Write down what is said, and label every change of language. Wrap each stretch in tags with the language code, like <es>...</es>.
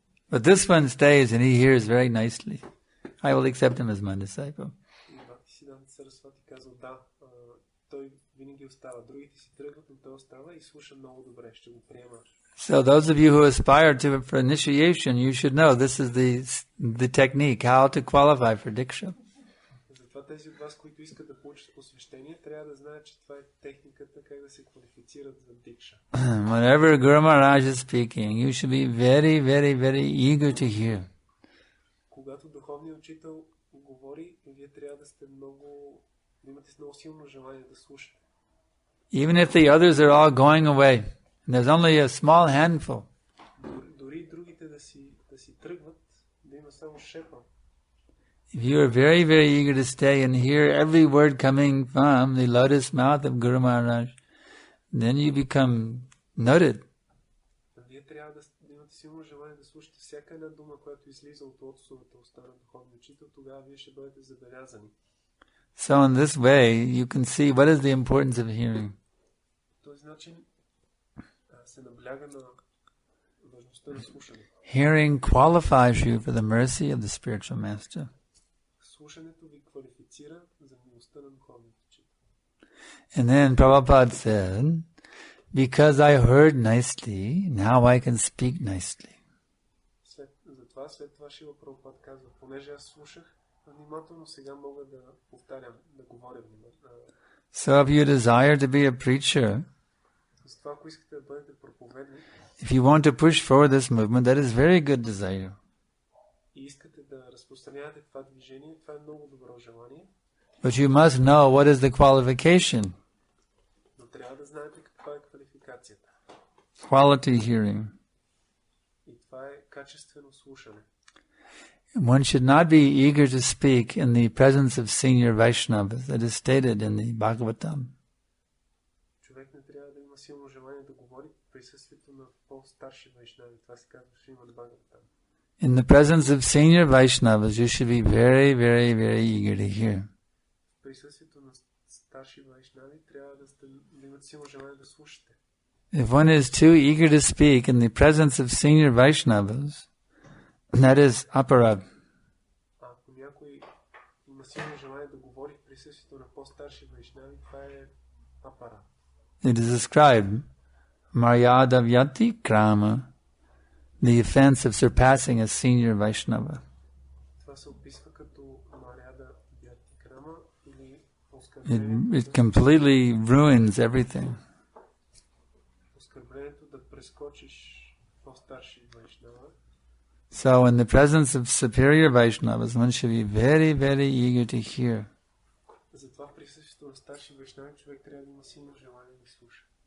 <en>But this one stays and he hears very nicely. I will accept him as my disciple.</en> <bg>И Бхактисиданта Сарасвати казал, да, той винаги остава. Другите си тръгват, но той остава и слуша много добре. Ще го приема.</bg> <en>So those of you who aspire for initiation, you should know this is the technique, how to qualify for Diksha.</en> <bg>Затова тези от вас, които искат да получат посвещение, трябва да знаят, че това е техниката как да се квалифицират за Дикша.</bg> <en>Whenever Guru Maharaj is speaking, you should be very, very, very eager to hear.</en> <bg>Когато духовният учител говори, вие трябва да имате много силно желание да слушате.</bg> <en>Even if the others are all going away, and there's only a small handful.</en> <bg>Дори другите да си тръгват, да има само шепа.</bg> <en>If you are very, very eager to stay and hear every word coming from the lotus mouth of Guru Maharaj, then you become noted.</en> <bg>Вие трябва да имате силно желание да слушате всяка една дума, която излиза от лотосовата уста на духовния учител, тогава вие ще бъдете забелязани.</bg> <en>So in this way, you can see what is the importance of hearing.</en> <bg>По този начин се набляга на важността на слушане.</bg> <en>Hearing qualifies you for the mercy of the spiritual master.</en> <bg>Слушането ви квалифицира за милостта на духовния учител.</bg> <en>And then Prabhupada said, because I heard nicely, now I can speak nicely.</en> <bg>Затова след това Шила Прабхупад казва, понеже аз слушах внимателно, сега мога да повтарям, да говоря внимателно.</bg> <en>So if you desire to be a preacher,</en> <bg>Затова ако искате да бъдете проповедник,</bg> <en>if you want to push forward this movement, that is very good desire.</en> <bg>И искате да разпространявате това движение, това е много добро желание.</bg> <en>But you must know what is the qualification.</en> <bg>Но трябва да знаете каква е квалификацията.</bg> <en>Quality hearing.</en> <bg>И това е качествено слушане.</bg> <en>One should not be eager to speak in the presence of senior Vaishnavas. That is stated in the Bhagavatam.</en> <bg>Човек не трябва да има силно желание да говори в присъствието на по-старши вайшнави. Това се казва в Шримад Бхагаватам.</bg> <en>In the presence of senior Vaishnavas, you should be very, very, very eager to hear.</en> <bg>В присъствието на старши вайшнави трябва да имате силно желание да слушате.</bg> <en>If one is too eager to speak in the presence of senior Vaishnavas, that is aparad.</en> <bg>Ако някой има силно желание да говори в присъствието на по-старши вайшнави, това е апарат.</bg> <en>It is described, Maryada Vyati Krama, the offense of surpassing a senior Vaishnava.</en> <bg>Това се описва като Маряда Vyati Krama или оскърбление.</bg> <en>It completely ruins everything.</en> <bg>оскърблението да прескочиш по-старши вайшнава.</bg> <en>So in the presence of superior Vaishnavas, one should be very, very eager to hear.</en> <bg>Затова в присъствието на старши вайшнави човек трябва да има силно желание да слуша.</bg>